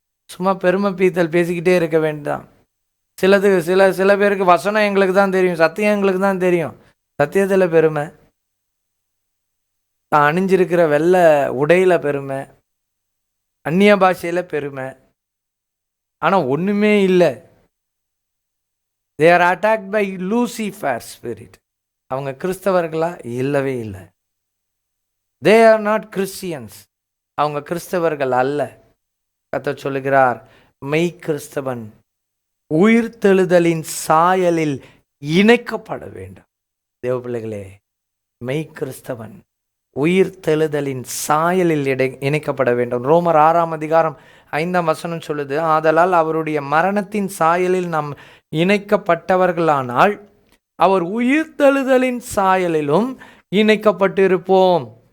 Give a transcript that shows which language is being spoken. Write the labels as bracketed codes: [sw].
[ta] சும்மா பெருமை பீத்தல் பேசிக்கிட்டே இருக்க வேண்டாம். சில பேருக்கு வசனம் எங்களுக்கு தான் தெரியும், சத்தியம் எங்களுக்கு தான் தெரியும். சத்தியத்தில் பெருமை, தான் அணிஞ்சிருக்கிற வெள்ளை உடையில் பெருமை, அந்நிய பாஷையில் பெருமை. ஆனால் ஒன்றுமே இல்லை. [en] They are attacked by Lucifer spirit. [ta] அவங்க கிறிஸ்தவர்களா? இல்லவே இல்லை. [en] They are not Christians. [ta] அவங்க கிறிஸ்தவர்கள் அல்ல. கர்த்தர் சொல்லுகிறார், மெய் கிறிஸ்தவன் உயிர்த்தெழுதலின் சாயலில் இணைக்கப்பட வேண்டும். தேவ பிள்ளைகளே, மெய் கிறிஸ்தவன் உயிர்த்தெழுதலின் சாயலில் இணைக்கப்பட வேண்டும். ரோமர் 6:5 சொல்லுது, ஆதலால் அவருடைய மரணத்தின் சாயலில் நாம் இணைக்கப்பட்டவர்களானால் அவர் உயிர்த்தெழுதலின் சாயலிலும் இணைக்கப்பட்டிருப்போம்.